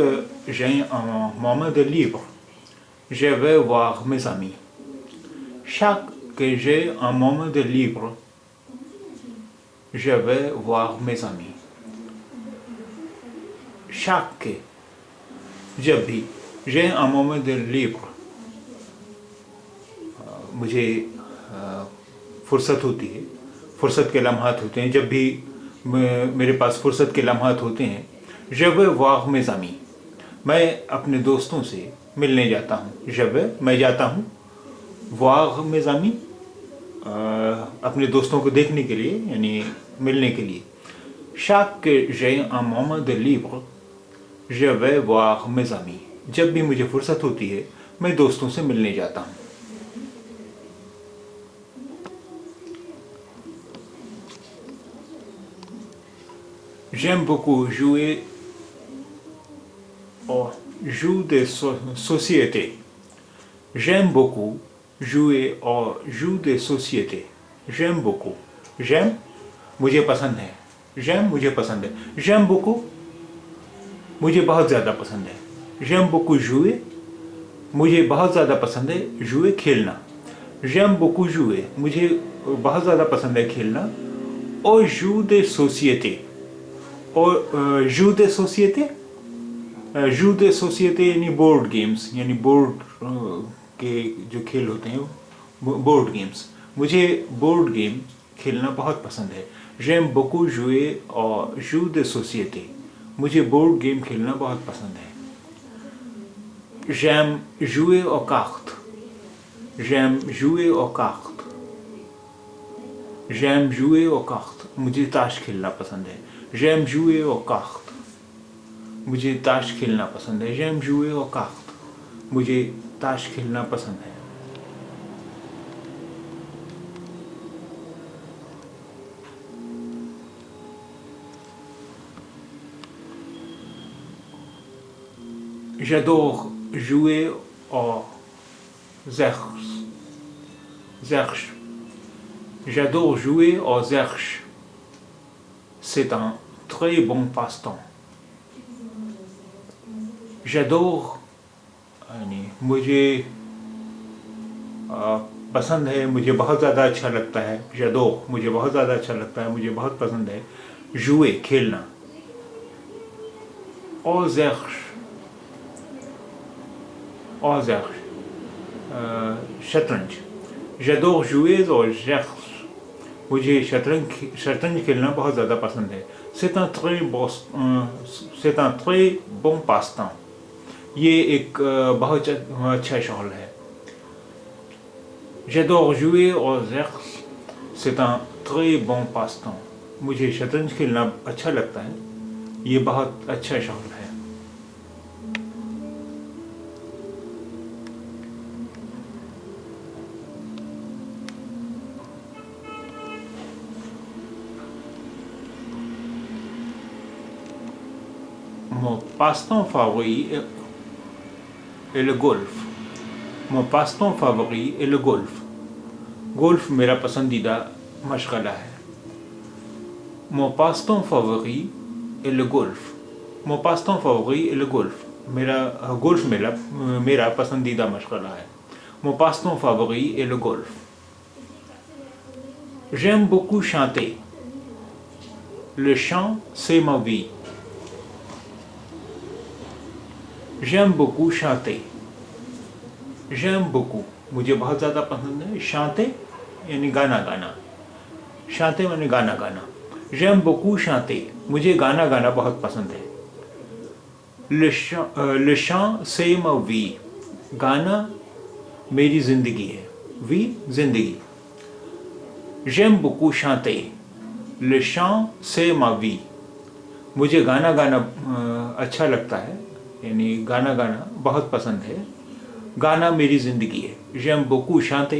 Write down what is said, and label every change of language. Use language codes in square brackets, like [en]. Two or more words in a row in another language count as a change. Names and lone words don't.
[fr] j'ai un moment de libre, je vais voir mes amis. Chaque que j'ai un moment de libre, je vais voir mes amis. Chaque, [hi] जब भी [fr] j'ai un moment de libre, [hi] मुझे फुर्सत होती है, फुर्सत के लम्हात होते हैं, जब भी मेरे पास फुर्सत के लम्हात होते हैं, जब वाह में ज़मी, मैं अपने दोस्तों से मिलने जाता हूँ। जब मैं जाता हूँ वाह में ज़मी, अपने दोस्तों को देखने के लिए, यानी मिलने के लिए। [fr] chaque j'ai un moment de libre, je vais voir mes amis, [hi] जब भी मुझे फुर्सत होती है मैं दोस्तों से मिलने जाता हूँ। [fr] J'aime beaucoup jouer au jeu de société. J'aime beaucoup jouer au jeu de société. J'aime beaucoup. J'aime, [hi] मुझे पसंद है. J'aime, मुझे पसंद है. [fr] J'aime beaucoup, [hi] मुझे बहुत ज़्यादा पसंद है. [fr] J'aime beaucoup jouer, [hi] मुझे बहुत ज़्यादा पसंद है. jouer, खेलना. [fr] J'aime beaucoup jouer, [hi] मुझे बहुत ज़्यादा पसंद है खेलना. [fr] Au jeu de société. [hi] और [fr] jeu de société [hi] यानी [en] board games, [hi] यानी बोर्ड के जो खेल होते हैं [en] board games. [hi] मुझे [en] board game [hi] खेलना बहुत पसंद है। [fr] j'aime beaucoup jouer au jeu de société, [hi] मुझे [en] board game [hi] खेलना बहुत पसंद है। [fr] j'aime jouer aux cartes, j'aime jouer aux cartes, j'aime jouer aux cartes, [hi] मुझे ताश खेलना पसंद है। [fr] j'aime jouer aux cartes, [hi] मुझे ताश खेलना पसंद है। [fr] j'aime jouer aux cartes, [hi] मुझे ताश खेलना पसंद है। [fr] j'adore jouer aux zerches. J'adore jouer aux zerches. C'est un très bon passe-temps. J'adore, [hi] मुझे पसंद है, मुझे बहुत ज़्यादा अच्छा लगता है। j'adore, मुझे बहुत ज़्यादा अच्छा लगता है, मुझे बहुत पसंद है। jouer, खेलना। [fr] aux zerches, शतरंज। j'adore jouer aux zerches, [hi] मुझे शतरंज खेलना बहुत ज़्यादा पसंद है। [fr] c'est un très bon passe-temps. [hi] ये एक बहुत अच्छा शौक़ है। [fr] j'adore jouer aux zerches, c'est un très bon passe-temps. [hi] मुझे शतरंज खेलना अच्छा लगता है। ये बहुत अच्छा शौक है। [fr] Mon passe-temps favori est le golf. Mon passe-temps favori est le golf. [hi] गोल्फ मेरा पसंदीदा मशगला है। [fr] Mon passe-temps favori est le golf. Mon passe-temps favori est le golf. [hi] गोल्फ मेरा पसंदीदा मशगला है। [fr] Mon passe-temps favori est le golf. J'aime beaucoup chanter. Le chant, c'est ma vie. J'aime beaucoup chanter. J'aime beaucoup, [hi] मुझे बहुत ज़्यादा पसंद है। chanter यानी गाना गाना। chanter यानी गाना गाना। [fr] J'aime beaucoup chanter. [hi] मुझे गाना गाना बहुत पसंद है। [fr] Le chant c'est ma vie. [hi] गाना मेरी ज़िंदगी है। vie ज़िंदगी। [fr] J'aime beaucoup chanter. Le chant c'est ma vie. [hi] मुझे गाना गाना अच्छा लगता है, यानी गाना गाना बहुत पसंद है। गाना मेरी ज़िंदगी है। [fr] J'aime beaucoup chanter.